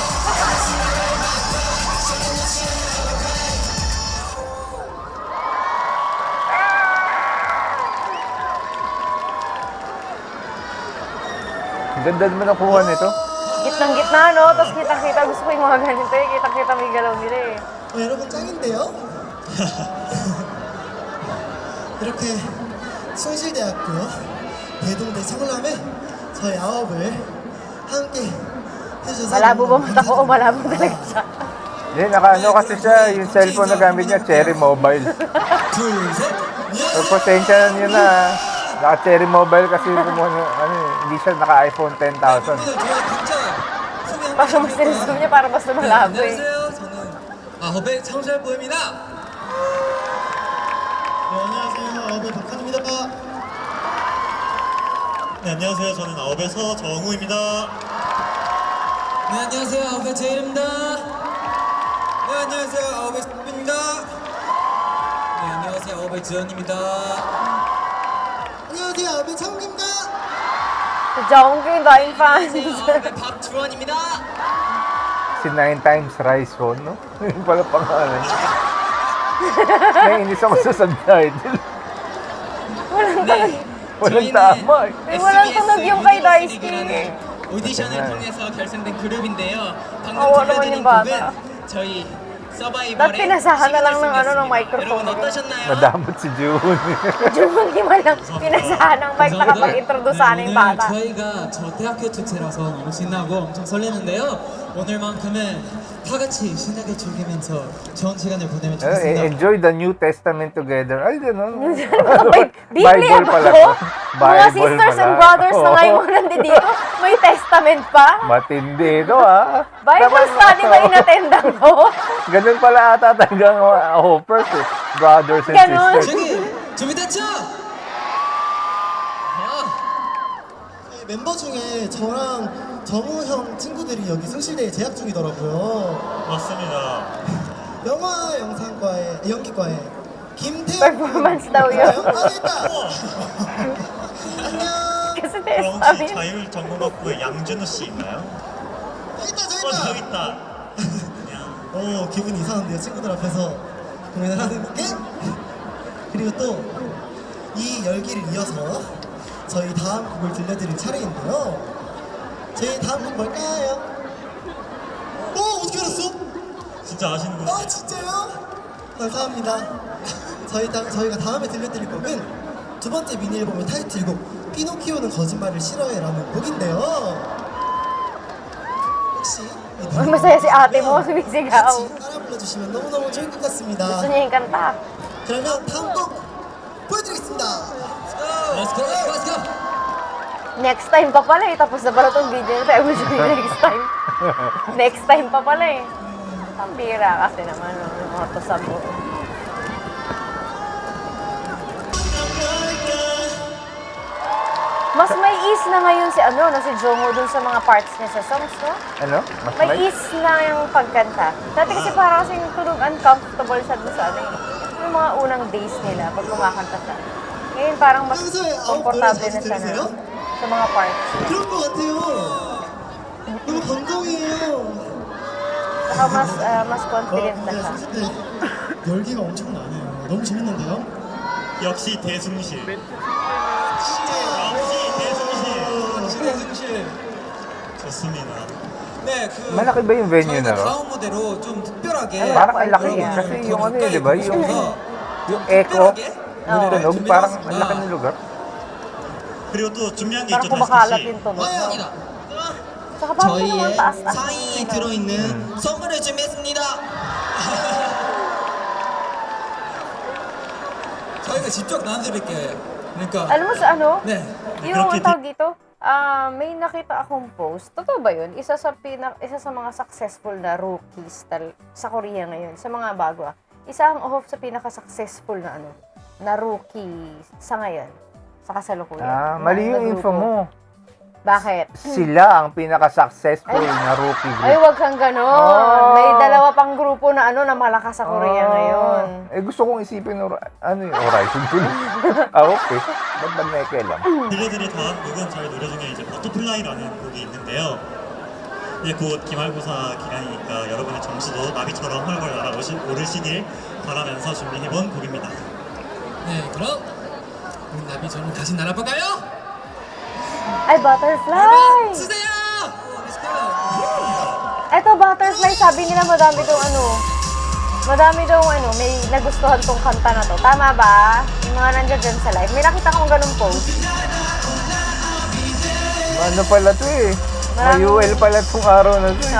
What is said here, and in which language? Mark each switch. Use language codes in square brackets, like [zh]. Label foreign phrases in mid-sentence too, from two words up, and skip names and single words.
[tl] Ganda naman ang kuha nito. Gitnang-gitna, no? Tapos kitang-kita. Gusto ko yung mga ganito eh. Kitang-kita may galaw nila eh. [ko] 여러분 짱인데요? 이렇게 숭실대학교 대동대 창람에 저희 아홉을 함께 해주셔서 [tl] Malabo ba mata ko o malabo talaga siya? Hindi, naka-ano kasi siya, yung cellphone na gamit niya, Cherry Mobile. [ko] 둘셋 [tl] Pasensya na niyo na, naka-Cherry Mobile kasi hindi siya naka-iPhone 10,000. Baka mas tinisum niya para mas lumalabo eh. [ko] 안녕하세요 저는 아홉의 창설보입니다 네, 안녕하세요 아홉의 박한입니다 네 안녕하세요 저는 아홉에서 정우입니다 네 안녕하세요 아홉의 제일입니다 네 안녕하세요 아홉의 수입니다 네 안녕하세요 아홉의 지연입니다 안녕하세요 아홉의 창욱입니다 [tl] Si Jongkyun, [en] dying fans. [ko] 아홉의 박주원입니다 [tl] Si 9 times Rise Phone, no? Yung pala pangalan. Naiinis ako sa subtitle. Walang tama eh. Walang tunog yung kay Daisuke. [ko] 오디션을 통해서 결성된 그룹인데요. 방금 나만 들려드린 봐, 곡은 나. 저희 [tl] Dapat pinasahan na lang ng ng microphone. Nadamot si June. June, di man lang pinasahan ng mic nakapag-introduce sana yung bata. [ko] 저희가 저 대학교 축제라서 너무 신나고 엄청 설레는데요. 오늘만큼은 다 같이 신나게 즐기면서 좋은 시간을 보내면 좋겠습니다. [en] Enjoy the New Testament together. [tl] Ay, gano'n. Biblia ba to? Mga Bible [en] sisters and [tl] pala. brothers na Oo. ngayon nandito, may testament pa? Matindi ito, ah. [en] Bible study [tl] ba inatendan mo? Ganun pala ata talagang hoppers eh. [en] Brothers and [tl] Ganun. [en] sisters. [ko] 저기 준비됐죠? 멤버 중에 저랑 정우 형 친구들이 여기 숭실대에 재학 중이더라고요. 맞습니다. 영화 영상과에 연기과에 김태형 [tl] Performance daw yun. [ko] 아 있다. 안녕. [tl] Kasi [ko] 그럼 혹시 [tl] testament. [ko] 자율전공학부에 양준호 씨 있나요? 있다 저 저기 있다. 있다. 오 기분 이상한데요 친구들 앞에서 공연을 하는 게. 그리고 또 이 열기를 이어서 저희 다음 곡을 들려드릴 차례인데요. 저희 다음 곡 뭘까요? 어떻게 알았어? 진짜 아시는 분. 진짜요? 감사합니다. 저희가 다음에 들려드릴 곡은 두 번째 미니 앨범의 타이틀곡 피노키오는 거짓말을 싫어해라는 곡인데요. 혹시 이 노래 [tl] Masaya si ate mo, sumisigaw. [ko] 같이 따라 불러주시면 너무너무 좋을 것 같습니다. [tl] Gusto niya yung kanta. [ko] 그러면 다음 곡 보여드리겠습니다. [en] Let's go, let's go, let's go. Next time [tl] pa pala eh. Tapos na pala itong video na tayo. [en] Next time. Next time [tl] pa pala eh. Ang bira kasi naman. Mga to sa buo. Mas may ease na ngayon si si Jongho dun sa mga parts niya sa songs, no? Ano? Mas May ease na yung pagkanta. Dati kasi parang kasing tunog uncomfortable siya dun sa yung mga unang days nila pag kumakanta siya. Ngayon parang mas komportable na siya na sa mga parts. [ko] 그럴 것 같아요. 너무 감동이에요. [tl] Saka mas confident na siya. [ko] 네, 열기가 엄청나네요. 너무 재밌는데요? 역시 대숭실. 역시 대숭실. 좋습니다. 네, [tl] Malaki ba yung venue na ro? [ko] 다음 무대로 좀 특별하게 [tl] Parang ang laki eh. Kasi yung di ba? Yung echo, yung tunog, parang ang laki ng lugar. [ko] 그리고 또 준비한 게 [tl] Parang [ko] 있죠, [tl] kumakalat [ko] 다시 [tl] yung tunog. [ko] 씨. [tl] Saka parang naman taas-taas. [ko] 사인이 들어있는 선물을 준비했습니다. 저희가 직접 나눠드릴게요. 그러니까 [tl] Alam mo sa [ko] 네, [tl] yung ang tawag dito, may nakita akong post. Totoo ba yun? Isa sa mga successful na rookies sa Korea ngayon, sa mga bago. Isa ang sa pinaka-successful na rookie sa ngayon, sa kasalukuyan. Mali yung Na info grupo. mo. Bakit? Sila ang pinaka-successful na rookie Ay, group. wag kang ganon. Oh. May dalawa pang grupo na na malakas sa Korea ngayon. Gusto kong isipin yung Horizon Tuloy. Okay. Ba't ba may kailan? [ko] 들려드릴 다음 곡은 저희 노래 중에 이제 버터플라이라는 곡이 있는데요. 이제 곧 기말고사 기간이니까 여러분의 점수도 나비처럼 활활 날아오르시길 바라면서 준비해본 곡입니다. 네, 그럼 우리 나비처럼 다시 날아볼까요? [tl] Ay, butterfly! [ko] 주세요! [en] Let's go! [tl] Eto, butterfly, sabi nila madami daw may nagustuhan tong kanta na to. Tama ba? Yung mga nandiyan dyan sa live. May nakita akong ganun post. Ano pala to eh? May UL pala tong araw na to eh.